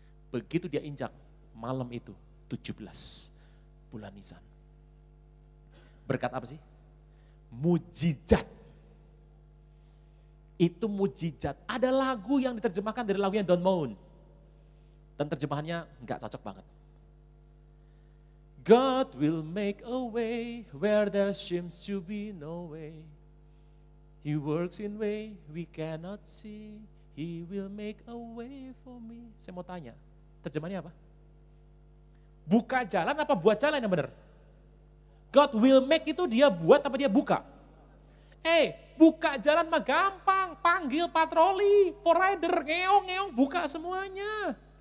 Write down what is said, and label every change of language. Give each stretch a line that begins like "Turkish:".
Indonesian: Begitu dia injak, malam itu 17 bulan Nisan. Berkat apa sih? Mujizat. Itu mujizat. Ada lagu yang diterjemahkan dari lagunya Don Moen. Dan terjemahannya enggak cocok banget.
English: God will make a way where there seems to be no way. He works in way we cannot see. He will make a way for me.
Indonesian: Saya mau tanya, terjemahannya apa? Buka jalan apa buat jalan yang benar?
English: God will make
Indonesian: itu dia buat apa dia buka? Buka jalan mah gampang, panggil patroli, forrider, ngeong-ngeong, buka semuanya.